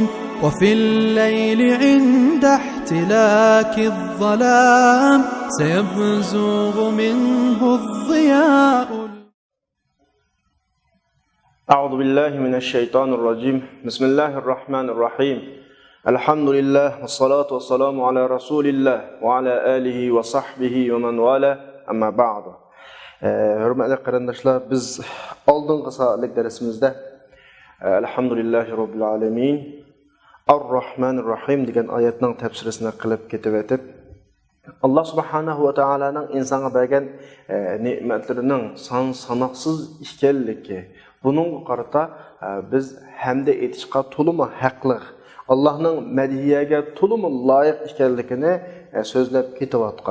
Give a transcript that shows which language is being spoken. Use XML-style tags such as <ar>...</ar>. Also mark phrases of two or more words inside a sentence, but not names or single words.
<ar>وفي الليل عند احتلاك الظلام سيبزغ منه الضياء. أعوذ بالله من الشيطان الرجيم. بسم الله الرحمن الرحيم. الحمد لله والصلاة والسلام على رسول الله وعلى آله وصحبه ومن والاه. أما بعد.</ar> <tr>Hürmetli kardeşler,</tr> <uz>biz aldığımız saatlik dersimizde</uz> <ar>الحمد لله رب العالمين الرحمن الرحيم</ar> <uz>degan oyatning tafsirisini qilib ketib etib, Allah subhanahu va taolaning insonga bergan ne'matlarining son sanoqsiz ekanligi, buning qarata biz hamda etishga to'limi haqli, Allohning madhiyaga to'limi loyiq ekanligini so'zlab ketayotgan.</uz>